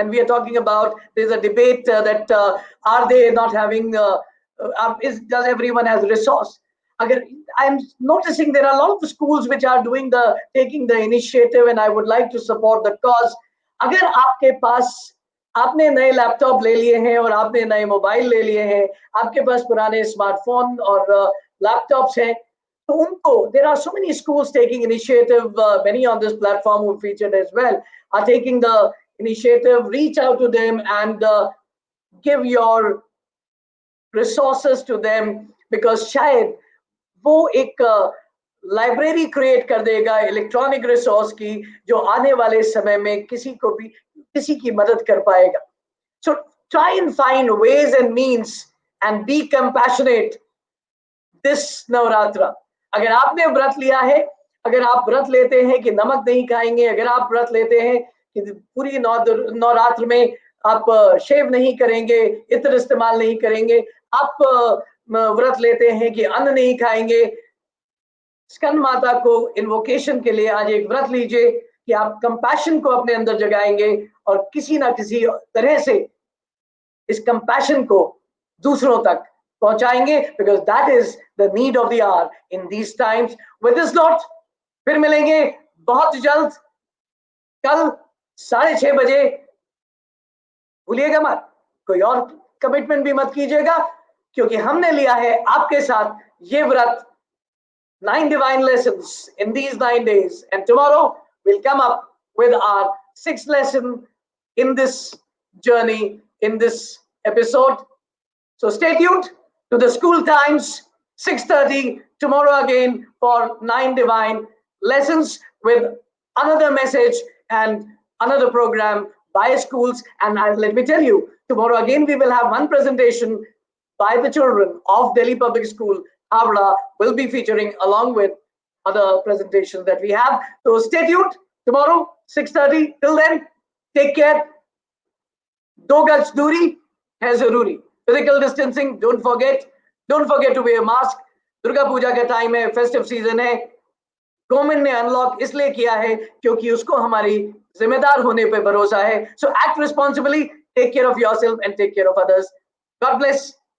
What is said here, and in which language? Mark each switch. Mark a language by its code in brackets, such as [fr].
[en] And we are talking about, there's a debate that are they not having, does everyone has resource? I'm noticing there are a lot of schools which are taking the initiative, and I would like to support the cause. [hi] अगर आपके पास आपने नए laptop ले लिए हैं और आपने नए मोबाइल ले लिए हैं, आपके पास पुराने स्मार्टफोन और लैपटॉप्स हैं, तो उनको, [en] there are so many schools taking initiative, many on this platform who featured as well, are taking the initiative, reach out to them and give your resources to them, because [hi] शायद वो एक library create कर देगा electronic resource की, जो आने वाले समय में किसी की मदद कर पाएगा. [en] So try and find ways and means and be compassionate this Navratra. [hi] अगर आपने व्रत लिया है, अगर आप व्रत लेते हैं कि नमक नहीं खाएंगे, अगर आप व्रत लेते हैं कि पूरी नवरात्र में आप शेव नहीं करेंगे, इत्र इस्तेमाल नहीं करेंगे, आप व्रत लेते हैं कि अन्न नहीं खाएंगे, स्कंद माता को इन्वोकेशन के लिए आज एक व्रत लीजिए कि आप कंपैशन को अपने अंदर जगाएंगे और किसी ना किसी तरह से इस कंपैशन को दूसरों तक पहुंचाएंगे, [en] because that is the need of the hour in these times. With this note, [hi] फिर मिलेंगे बहुत जल्द कल 6:30 बजे. भूलिएगा मत, कोई और कमिटमेंट भी मत कीजिएगा, क्योंकि हमने लिया है आपके साथ ये व्रत, [en] 9 divine lessons in these 9 days, and tomorrow we'll come up with our 6th lesson in this journey, in this episode. So stay tuned to the school times, 6:30 tomorrow again for 9 divine lessons with another message and another program by schools. And let me tell you, tomorrow again we will have one presentation by the children of Delhi Public School, Havra, will be featuring along with other presentations that we have. So stay tuned tomorrow, 6:30. Till then, take care. [hi] Do gaj duri hai zaruri. [en] Physical distancing, don't forget. Don't forget to wear a mask. [hi] Durga Puja ka time hai, festive season hai. Government ने unlock इसलिए किया है क्योंकि उसको हमारी जिम्मेदार होने पे भरोसा है. [en] So act responsibly, take care of yourself and take care of others. God bless.